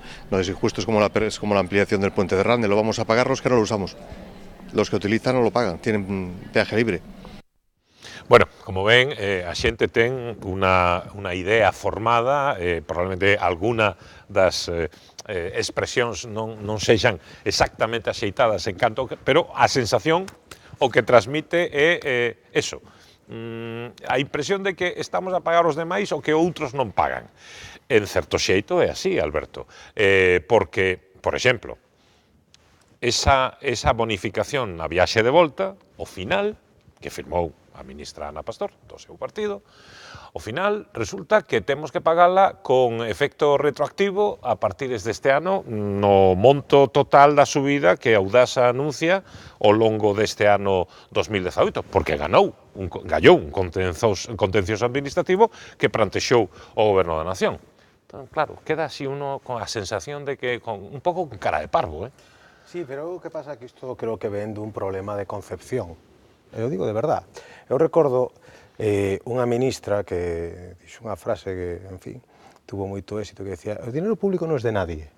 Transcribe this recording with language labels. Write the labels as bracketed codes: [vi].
[es] No, es injusto, es como la ampliación del puente de Rande, lo vamos a pagar los que no lo usamos. Los que utilizan no lo pagan, tienen peaje libre. [gl] Bueno, como ven, a xente ten unha idea formada, probablemente alguna das expresións non sexan exactamente axeitadas en canto, pero a sensación o que transmite é eso. A impresión de que estamos a pagar os demais o que outros non pagan. En certo xeito é así, Alberto, porque, por exemplo, esa bonificación na viaxe de volta, ao final, que firmou a ministra Ana Pastor, do seu partido, ao final resulta que temos que pagala con efecto retroactivo a partir deste ano no monto total da subida que a Audasa anuncia ao longo deste ano 2018, porque gallou un contencioso administrativo que plantexou o Goberno da Nación. Entón, claro, queda así uno con a sensación de que un pouco con cara de parvo, Sí, pero o que pasa é que isto creo que ven dun problema de concepción. Eu digo de verdad. Eu recordo unha ministra que dixo unha frase que, en fin, tuvo moito éxito, que decía: o dinero público non é de nadie.